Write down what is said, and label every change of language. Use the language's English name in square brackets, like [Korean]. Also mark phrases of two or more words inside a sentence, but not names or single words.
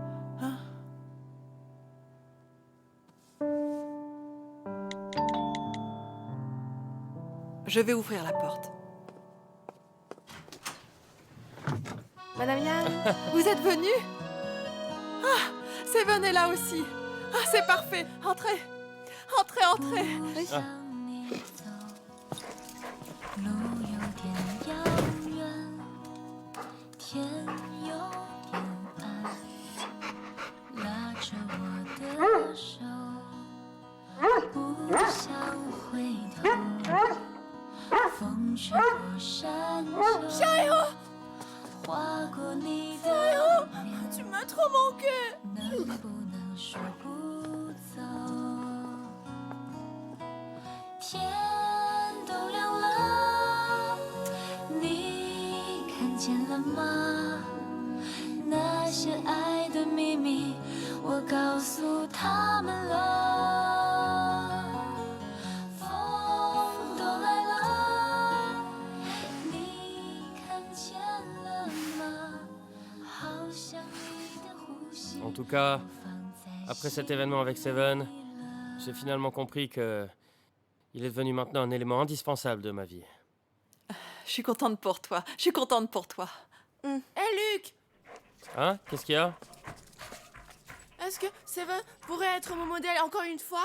[French] Hein? Je vais ouvrir la porte. Madame Yang, Vous êtes venu? Ah, Seven est là aussi. Ah, c'est parfait. Entrez. Entrez, entrez. Ah. [Chinese] 路有点遥远，天有点暗，拉着我的手，不想回头，风吹过山丘，划过你的脸， [French] Tu m'as trop manqué. [Chinese] 能不能说不走？天都亮了，你看见了吗？那些爱的秘密，我告诉他们了。风都来了，你看见了吗？好像你的呼吸。 [French] En tout cas, après cet événement avec Seven, j'ai finalement compris que il est devenu maintenant un élément indispensable de ma vie. Je suis contente pour toi. Je suis contente pour toi. Hé Luc, Hein? Qu'est-ce qu'il y a? est-ce que Seven pourrait être mon modèle encore une fois?